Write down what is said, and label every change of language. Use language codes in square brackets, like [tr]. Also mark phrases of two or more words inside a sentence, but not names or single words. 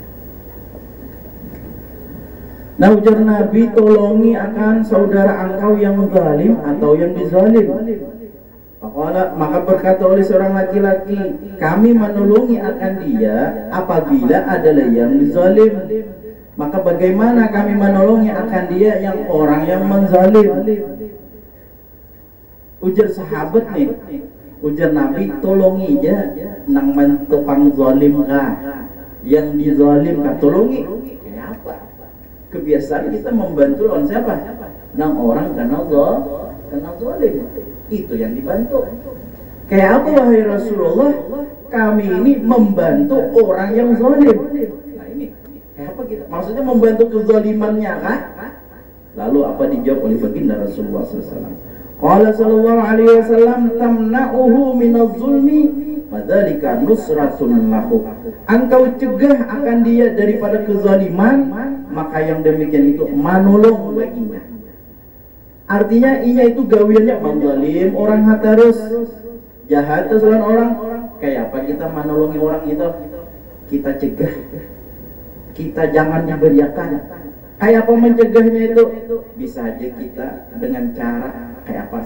[bjn] Nah ujar Nabi, tolongi akan saudara engkau yang zalim atau yang dizalim. Maka berkata oleh seorang laki-laki, kami menolongi akan dia apabila adalah yang dizalim. Maka bagaimana kami menolongi akan dia yang orang yang menzalim? Ujar sahabat nih, ujar Nabi, tolongi aja nang mentepang zalim kah, yang dizalim kah, tolongi. Kayak apa? Kebiasaan kita membantu lawan siapa? Nang orang kena zalim. Itu yang dibantu. Kayak apa wahai Rasulullah? Kami ini membantu orang yang zalim. Nah ini kayak apa kita? Maksudnya membantu kezalimannya kah? Lalu apa dijawab oleh baginda Rasulullah SAW? [ar] قال صلى الله عليه وسلم، تمنعه من الظلم فذلك نصرة له. [bjn] Engkau cegah akan dia daripada kezaliman, maka yang demikian itu menolong baginya. Artinya inya itu gawiannya menzalim orang terus, jahat terus orang. Kayak apa kita menolongi orang itu? Kita cegah, kita jangan beriakan. Kayak apa mencegahnya itu? Bisa aja kita dengan cara kayak apa?